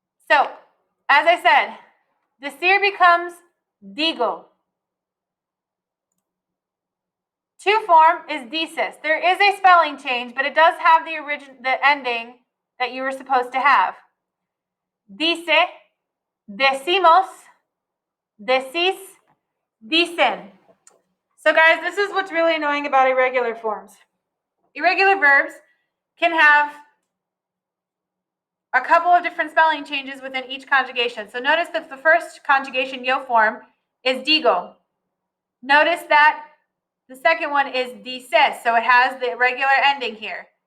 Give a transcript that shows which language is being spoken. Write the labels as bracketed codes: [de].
[en] So, as I said, decir becomes digo. To form is dices. There is a spelling change, but it does have the ending that you were supposed to have. [es] Dice, decimos, decís, dicen. [en] So guys, this is what's really annoying about irregular forms. Irregular verbs can have a couple of different spelling changes within each conjugation. So notice that the first conjugation, yo form, is digo. Notice that the second one is dices, so it has the irregular ending here.